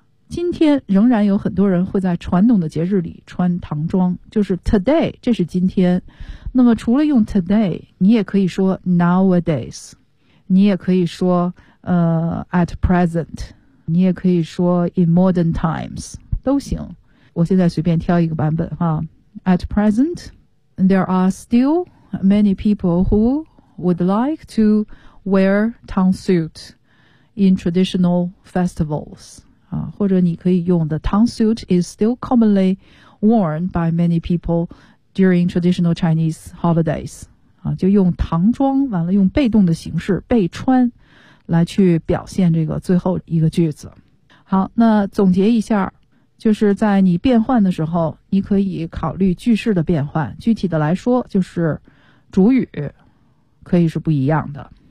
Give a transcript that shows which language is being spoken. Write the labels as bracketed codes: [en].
[zh] 今天仍然有很多人会在传统的节日里穿唐装，就是 today， 这是今天。那么除了用 today， 你也可以说 nowadays， 你也可以说 [en] at present， [zh] 你也可以说 [en] in modern times， [zh] 都行。我现在随便挑一个版本哈。 [en] At present， there are still many people who would like to wear Tang suit in traditional festivals。 [zh] 或者你可以用 [en] the Tang suit is still commonly worn by many people during traditional Chinese holidays. [zh] 就用唐装，完了用被动的形式被穿来去表现这个最后一个句子。好，那总结一下，就是在你变换的时候，你可以考虑句式的变换。具体的来说，就是主语可以是不一样的。